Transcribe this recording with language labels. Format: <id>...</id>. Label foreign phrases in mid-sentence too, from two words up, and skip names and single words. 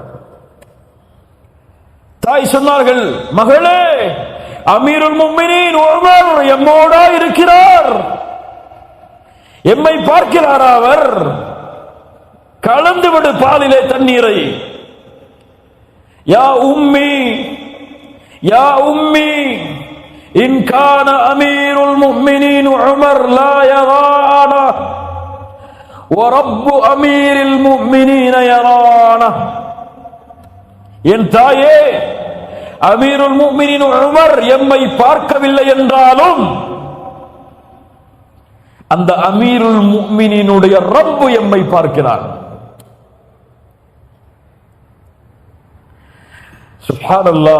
<ar>தாய் சொன்னார்கள், மகளே, أمير المؤمنين உமர் எம்மோடா இருக்கிறார், எம்மை பார்க்கிறார், அவர் கலந்துவிடு பாலிலே தண்ணீரை. يا أمي يا أمي إن كان أمير المؤمنين عمر لا يرانا وَرَبُّ أَمِيرِ الْمُؤْمِنِينَ يَرَانَهُ.</ar> <ta>என் தாயே,</ta> <ar>أمير المؤمنين</ar> <ta>உமர் எம்மை பார்க்கவில்லை என்றாலும் அந்த அமீருல் முஃமினீனுடைய ரப்பு எம்மை பார்க்கிறார். சுப்ஹானல்லாஹ்.</ta>